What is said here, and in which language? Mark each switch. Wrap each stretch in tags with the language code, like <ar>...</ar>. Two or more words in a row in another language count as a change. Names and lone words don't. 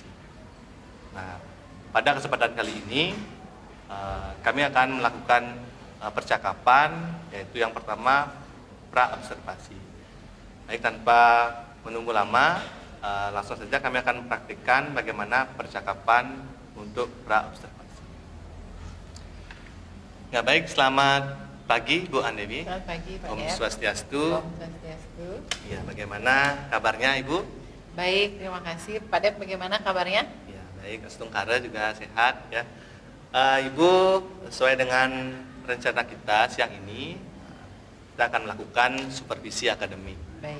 <id>Nah, pada kesempatan kali ini kami akan melakukan percakapan, yaitu yang pertama pra-observasi. Baik, tanpa menunggu lama, langsung saja kami akan mempraktikkan bagaimana percakapan untuk pra-observasi. Ya, baik, selamat pagi Bu Andewi. Selamat pagi Pak.</id> <sa>Om Swastiastu. Om Swastiastu.</sa> <id>Ya, bagaimana kabarnya Ibu? Baik, terima kasih. Pak Dep, bagaimana kabarnya? Ya, baik, Astungkara juga sehat ya. Ibu, sesuai dengan rencana kita siang ini, kita akan melakukan supervisi akademik. Baik.</id>